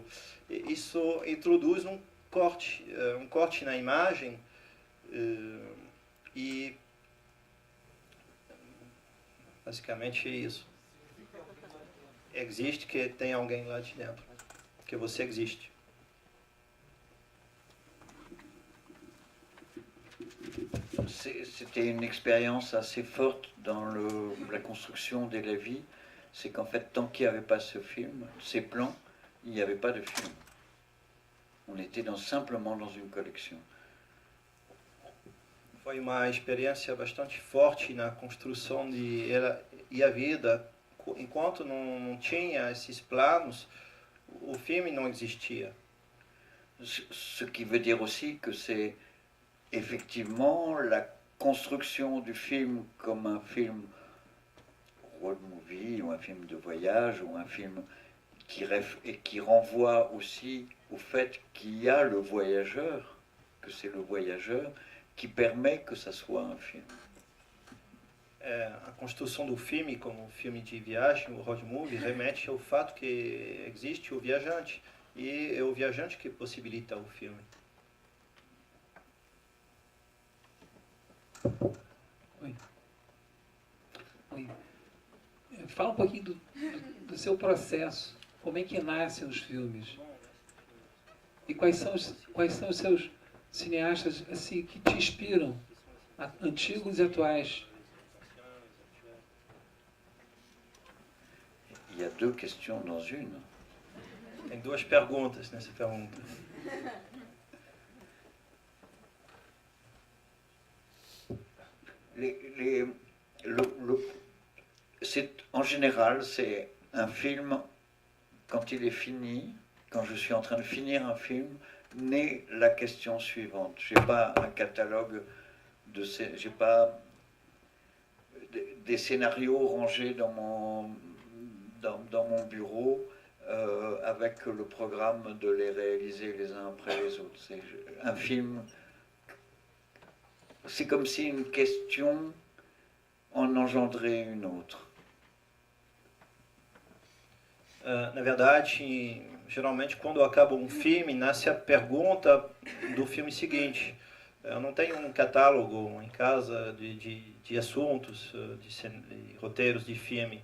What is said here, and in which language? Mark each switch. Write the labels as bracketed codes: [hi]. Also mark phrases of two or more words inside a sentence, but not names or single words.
[pt] Isso introduz um corte na imagem e basicamente é isso. Existe que tem alguém lá de dentro, que você existe. [fr] C'était une expérience assez forte dans la construction de la vie. C'est qu'en fait, tant qu'il n'y avait pas ce film, ces plans, il n'y avait pas de film. On était simplement dans une collection. [pt] Foi uma experiência bastante forte na construção de E a Vida. Enquanto não tinha esses planos, o filme não existia. [fr] Ce qui veut dire aussi que c'est effectivement la construction du film comme un film [en] road movie [fr] ou un film de voyage ou un film qui renvoie aussi au fait qu'il y a le voyageur, que c'est le voyageur qui permet que ça soit un film. [pt] A construção do filme como filme de viagem, o [en] road movie, [pt] remete ao fato que existe o viajante e é o viajante que possibilita o filme. Oi. Fala um pouquinho do seu processo, como é que nascem os filmes e quais são os seus cineastas assim que te inspiram, antigos e atuais. [fr] Il y a deux questions dans une. [pt] Tem duas perguntas nessa pergunta. [fr] En général, c'est un film, quand il est fini, quand je suis en train de finir un film, naît la question suivante. Je n'ai pas un catalogue j'ai pas des scénarios rangés dans mon bureau avec le programme de les réaliser les uns après les autres. C'est un film, c'est comme si une question en engendrait une autre. [pt] Na verdade, geralmente quando acaba um filme, nasce a pergunta do filme seguinte. Eu não tenho um catálogo em casa de assuntos, de roteiros de filme.